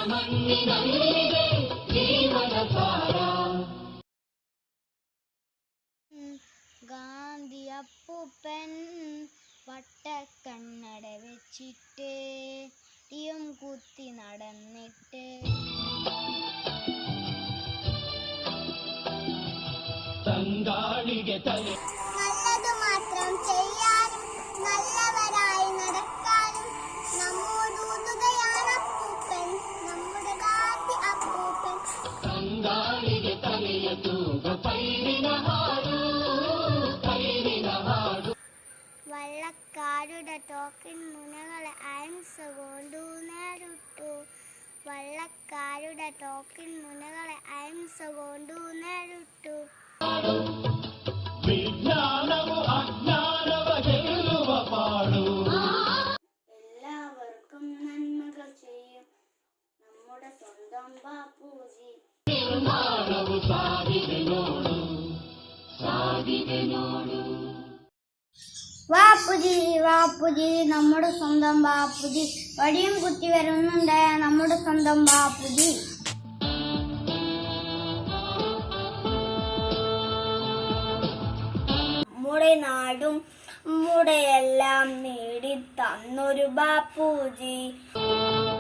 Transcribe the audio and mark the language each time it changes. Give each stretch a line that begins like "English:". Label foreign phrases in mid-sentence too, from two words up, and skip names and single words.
Malayalam: ഗാന്ധി അപ്പൂപ്പൻ വട്ടക്കണ്ണട വെച്ചിട്ട് ടിയും കുത്തി നടന്നിട്ട്
Kannada: ತಂಗಾಳಿಗೆ ತಲೆ
Malayalam: നല്ലത് മാത്രം ചെയ്യാനും നല്ലവരായി നടക്കാനും നമ്മോടൂതുകയാണ് അപ്പൂപ്പൻ, നമ്മുടെ ഗാന്ധി അപ്പൂപ്പൻ.
Kannada: ತಂಗಾಳಿಗೆ ತಲೆಯ ತೂಗ ಪೈರಿನ ಹಾಡು ಪೈರಿನ ಹಾಡು
Malayalam: വള്ളക്കാരുടെ ടോക്കൻ മുനകളെ അഹിംസ കൊണ്ടു നേരിട്ടു. വള്ളക്കാരുടെ ടോക്കൻ മുനകളെ അഹിംസ കൊണ്ടു നേരിട്ടു.
Kannada: ವಿಜ್ಞಾನವು ಅಜ್ಞಾನವ ಗೆಲ್ಲುವ ಪಾಡು
Malayalam: എല്ലാവർക്കും നന്മകൾ ചെയ്യും നമ്മുടെ സ്വന്തം ബാപ്പുജി.
Kannada: ನಿರ್ಮಾಣವು ಸಾಗಿದೆ ನೋಡು ಸಾಗಿದೆ ನೋಡು
Malayalam: ബാപ്പുജി ബാപ്പുജി നമ്മുടെ സ്വന്തം ബാപ്പുജി. വടിയും കുത്തി വരുന്നുണ്ടായ നമ്മുടെ സ്വന്തം ബാപ്പുജി. നമ്മുടെ നാടും നമ്മുടെ എല്ലാം നേടി തന്നൊരു ബാപ്പുജി.